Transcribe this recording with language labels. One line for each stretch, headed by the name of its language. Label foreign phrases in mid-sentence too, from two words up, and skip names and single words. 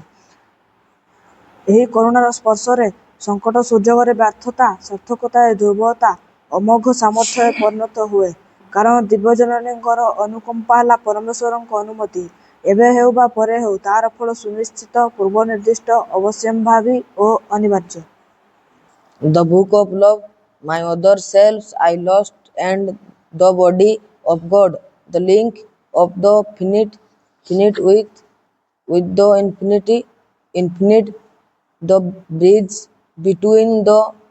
Odia: ଏହି କରୁଣାର ସ୍ପର୍ଶରେ ସଙ୍କଟ ସୁଯୋଗରେ ବ୍ୟର୍ଥତା, ସାର୍ଥକତାରେ ଦୁର୍ବଳତା, ଅମୋଘ ସାମର୍ଥ୍ୟରେ ପରିଣତ ହୁଏ, କାରଣ ଦିବ୍ୟଜନନୀଙ୍କର ଅନୁକମ୍ପା ହେଲା ପରମେଶ୍ୱରଙ୍କ ଅନୁମତି। ଏବେ ହେଉ ବା ପରେ ହେଉ, ତାହାର ଫଳ ସୁନିଶ୍ଚିତ, ପୂର୍ବନିର୍ଦ୍ଦିଷ୍ଟ, ଅବଶ୍ୟମ୍ଭାବୀ ଓ ଅନିବାର୍ଯ୍ୟ।
English: The book of love, my other selves I lost, and the body of God, the link of the finite with the infinite, the bridge between the